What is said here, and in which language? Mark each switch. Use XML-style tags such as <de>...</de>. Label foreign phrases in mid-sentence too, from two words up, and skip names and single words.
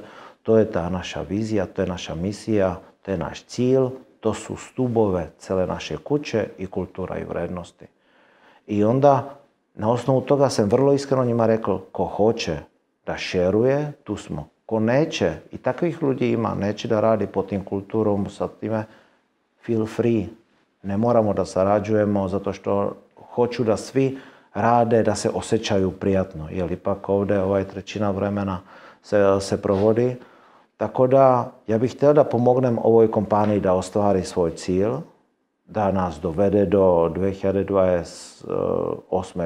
<sr>To je ta naša vizija, to je naša misija, to je naš cilj, to su stubove cele naše kuće i kultura i vrednosti. I onda, na osnovu toga sam vrlo iskreno njima rekao, ko hoće da šeruje, tu smo. Ko neće, i takvih ljudi ima, neće da radi pod tim kulturom, sa time,</sr> <en>feel free.</en> <sr>Ne moramo da sarađujemo zato što hoću da svi rade, da se osjećaju prijatno. Jer ipak ovdje trećina vremena se provodi. Tako da ja bih htio da pomognem ovoj kompaniji da ostvari svoj cilj, da nas dovede do 2028.</sr>